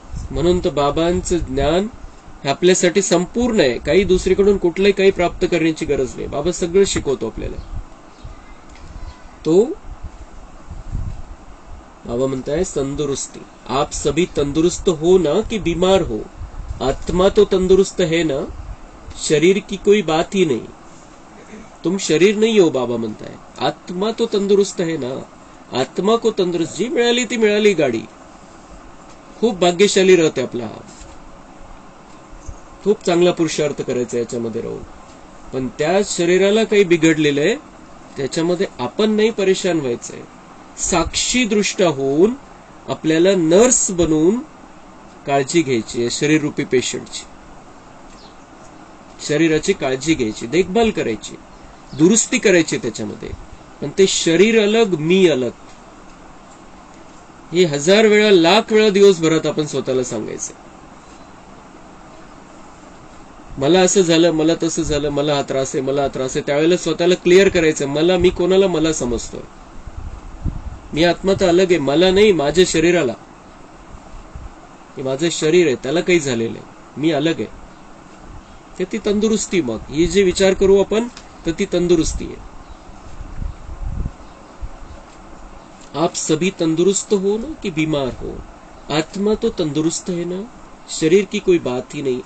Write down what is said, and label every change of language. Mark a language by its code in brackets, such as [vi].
[mr] म्हणून तर बाबांचं ज्ञान हे आपल्यासाठी संपूर्ण आहे. काही दुसरीकडून कुठलंही काही प्राप्त करण्याची गरज नाही. बाबा सगळं शिकवतो आपल्याला. तो बाबा म्हणताय तंदुरुस्ती. [hi] आप सभी तंदुरुस्त हो ना कि बीमार हो, आत्मा तो तंदुरुस्त है ना, शरीर की कोई बात ही नहीं. तुम शरीर नहीं हो, [mr] बाबा म्हणताय. [hi] आत्मा तो तंदुरुस्त है ना, आत्मा को तंदुरुस्त. [mr] जी मिळाली ती मिळाली गाडी. खूप भाग्यशाली राहते आपला. खूप चांगला पुरुषार्थ करायचा याच्यामध्ये राहून. पण त्या शरीराला काही बिघडलेलं आहे, त्याच्यामध्ये आपण नाही परेशान व्हायचंय. साक्षी दृष्टा होऊन आपल्याला नर्स बनवून काळजी घ्यायची आहे शरीररूपी पेशंटची. शरीराची काळजी घ्यायची, देखभाल करायची, दुरुस्ती करायची त्याच्यामध्ये. पण ते शरीर अलग, मी अलग. हे 1000 वेळा, लाख वेळा दिवसभरात आपण स्वतःला सांगायचं. मला असं झालं, मला तसं झालं, मला हा त्रास आहे, मला हा त्रास आहे. त्यावेळेला स्वतःला क्लिअर करायचं, मी कोणाला मला समजतोय. मी आत्मा तर अलग आहे, मला नाही, माझ्या शरीराला. हे माझं शरीर आहे, त्याला काही झालेलं आहे, मी अलग आहे. ते ती तंदुरुस्ती. मग हे जे विचार करू आपण तर ती तंदुरुस्ती आहे. [hi] आप सभी तंदुरुस्त हो ना कि बीमार हो, आत्मा तो तंदुरुस्त है ना, शरीर की कोई बात ही नहीं.